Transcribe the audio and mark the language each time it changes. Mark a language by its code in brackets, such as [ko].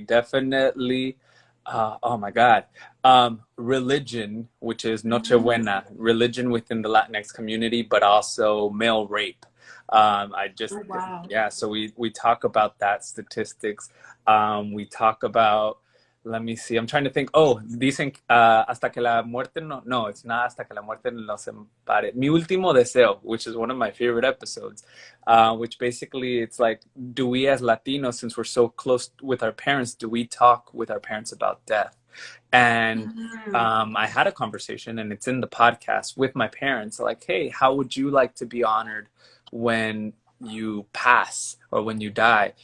[en] Definitely. Oh my God. Religion, which is Nochebuena, religion within the Latinx community, but also male rape. So we talk about that statistics. We talk about, let me see, I'm trying to think. [es] Dicen hasta que la muerte no, [en] it's not [es] hasta que la muerte nos separe. [en] Mi último deseo, which is one of my favorite episodes, which basically it's like, do we as Latinos, since we're so close with our parents, do we talk with our parents about death? And I had a conversation, and it's in the podcast, with my parents, like, hey, how would you like to be honored when you pass or when you die?